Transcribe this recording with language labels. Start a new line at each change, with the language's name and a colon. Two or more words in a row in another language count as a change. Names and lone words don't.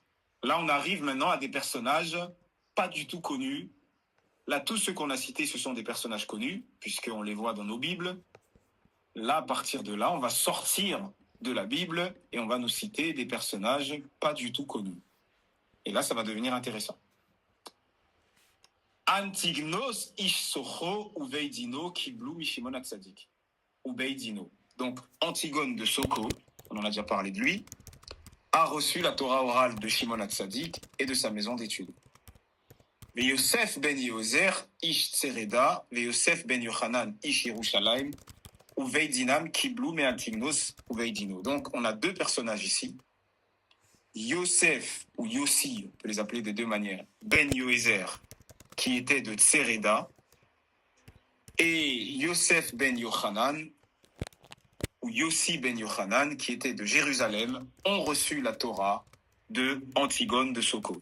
French: Là, on arrive maintenant à des personnages pas du tout connus. Là, tous ceux qu'on a cités, ce sont des personnages connus, puisqu'on les voit dans nos Bibles. Là, à partir de là, on va sortir de la Bible et on va nous citer des personnages pas du tout connus. Et là, ça va devenir intéressant.
Hebrew: אנטיגנוס איש סוכו ובית דינו קבלו משמעון הצדיק. ובית דינו.
French: donc Antigone de Soko, on en a déjà parlé de lui, a reçu la Torah orale de Shimon HaTzadik et de sa maison d'études.
Hebrew: יוסף בן יועזר, איש צרדה, יוסף בן יוחנן, איש ירושלים, ובית דינם, קבלו, מאנטיגנוס, ובית דינו.
French: Donc, on a deux personnages ici. Yosef, ou Yossi, on peut les appeler de deux manières, ben Yozer, qui était de Tsereda, et Yosef ben Yochanan, ou Yossi ben Yochanan, qui était de Jérusalem, ont reçu la Torah de Antigone de Soko.